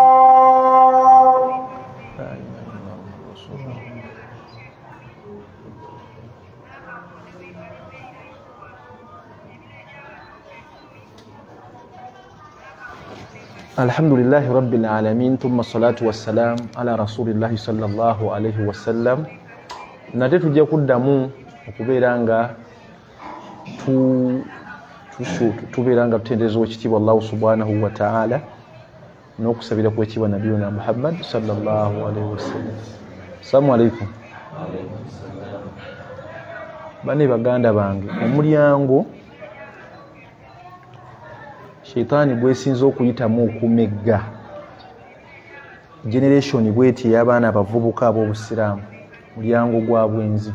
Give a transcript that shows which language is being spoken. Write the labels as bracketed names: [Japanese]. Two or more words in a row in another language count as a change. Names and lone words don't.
[Arabic] الحمد لله رب العالمين ثم الصلاة والسلام على رسول الله صلى الله عليه وسلم. [Ganda] Nate tujja kuddamu okubeera nga tubeera nga tutendereza ekitiibwa [Arabic] الله سبحانه وتعالى [Ganda] n'okusabira ku ekitiibwa [Arabic] نبينا محمد صلى الله عليه وسلم. السلام عليكم. [Ganda] Bane baganda bange, omulyango Shaitani bwesinza okuyitamu okumegga generation bweti y'abaana abavubuka ab'obusiraamu mulyango gwa bwenzi.